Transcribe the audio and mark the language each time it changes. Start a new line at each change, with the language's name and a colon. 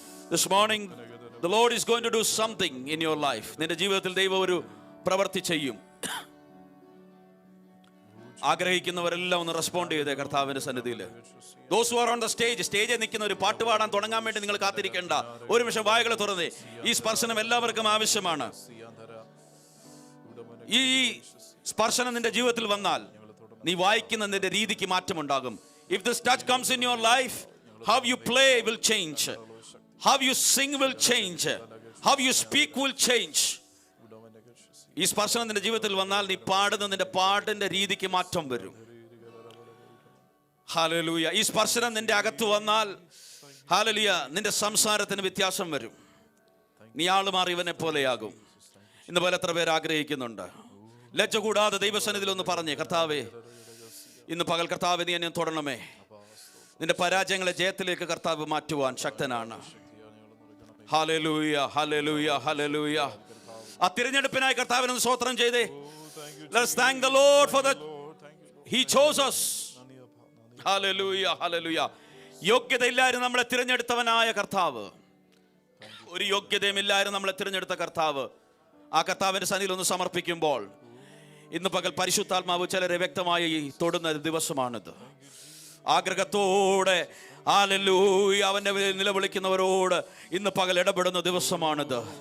English: This morning the Lord is going to do something in your life.
Malayalam: നിന്റെ ജീവിതത്തിൽ ദൈവം ഒരു പ്രവൃത്തി ചെയ്യും. ആഗ്രഹിക്കുന്നവരെല്ലാം ഒന്ന് റെസ്പോണ്ട് ചെയ്തേ കർത്താവിന്റെ സന്നിധിയിൽ.
English: Those who are on the stage,
Malayalam: സ്റ്റേജിൽ നിൽക്കുന്ന ഒരു പാട്ട് പാടാൻ തുടങ്ങാൻ വേണ്ടി നിങ്ങൾ കാത്തിരിക്കേണ്ട. ഒരു നിമിഷം വായകൾ തുറന്നേ. ഈ സ്പർശനം എല്ലാവർക്കും ആവശ്യമാണ്. ഈ സ്പർശനം നിന്റെ ജീവിതത്തിൽ വന്നാൽ നീ വായിക്കുന്ന നിന്റെ രീതിക്ക് മാറ്റമുണ്ടാകും.
English: If this touch comes in your life, how you play will change, how you sing will change, how you speak will change.
Malayalam: ഈ സ്പർശനം നിന്റെ ജീവിതത്തിൽ വന്നാൽ നീ പാടുന്ന നിന്റെ പാട്ടിന്റെ രീതിക്ക് മാറ്റം വരും. ഹല്ലേലൂയ. ഈ സ്പർശനം നിന്റെ അകത്ത് വന്നാൽ ഹല്ലേലൂയ നിന്റെ സംസാരത്തിന് വ്യത്യാസം വരും. നീ ആള് മാറിയവനെ പോലെയാകും. ഇന്ന് പോലെ എത്ര പേര് ആഗ്രഹിക്കുന്നുണ്ട്? ലജ്ജ കൂടാതെ ദൈവസന്നിധിയിൽ ഒന്ന് പറഞ്ഞേ, കർത്താവേ ഇന്ന് പകൽ കർത്താവേ നീ എന്നെ തൊടണമേ. നിന്റെ പരാജയങ്ങളെ ജയത്തിലേക്ക് കർത്താവ് മാറ്റുവാൻ ശക്തനാണ്. Hallelujah, hallelujah, hallelujah. ആ തിരഞ്ഞെടുപ്പിനായി കർത്താവിനെ സ്തോത്രം ചെയ്തേ.
English: Let's thank the Lord for that He chose us. Hallelujah, hallelujah.
Malayalam: യോഗ്യതയില്ലായിരുന്നു നമ്മളെ തിരഞ്ഞെടുത്തവനായ കർത്താവ്. ഒരു യോഗ്യതയുമില്ലായിരുന്നു നമ്മളെ തിരഞ്ഞെടുത്ത കർത്താവ്. ആ കർത്താവിന്റെ സന്നിധിയിൽ ഒന്ന് സമർപ്പിക്കുമ്പോൾ ഇന്ന് പകൽ പരിശുദ്ധാത്മാവ് ചിലരെ വ്യക്തമായി തൊടുന്ന ദിവസമാണിത്. ആഗ്രഹത്തോടെ ഹല്ലേലൂയ അവന്റെ നിലവിളിക്കുന്നവരോട് ഇന്ന് പകൽ ഇടപെടുന്ന ദിവസമാണിത്.